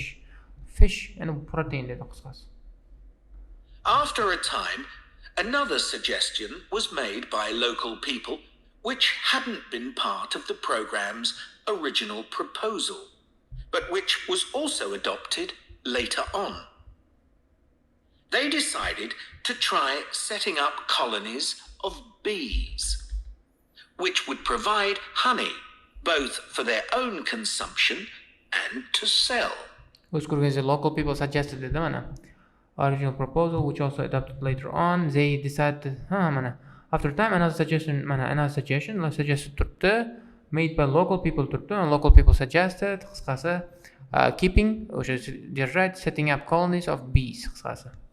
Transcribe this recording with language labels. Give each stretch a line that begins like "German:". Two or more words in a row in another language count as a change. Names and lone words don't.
English: Fish and protein
Uzbek: dedi qisqasi.
English: After a time, another suggestion was made by local people which hadn't been part of the programme's original proposal, but which was also adopted later on. They decided to try setting up colonies of bees, which would provide honey both for their own consumption and to sell.
Uzbek: O'z ko'rgangizda
English: local people suggested
Uzbek: dedi mana.
English: Original proposal which also adopted later on. They decided mana after time another suggestion suggested turibdi, made by local people turibdi, and local people suggested qisqasi keeping o'sha держать, setting up colonies of bees qisqasi.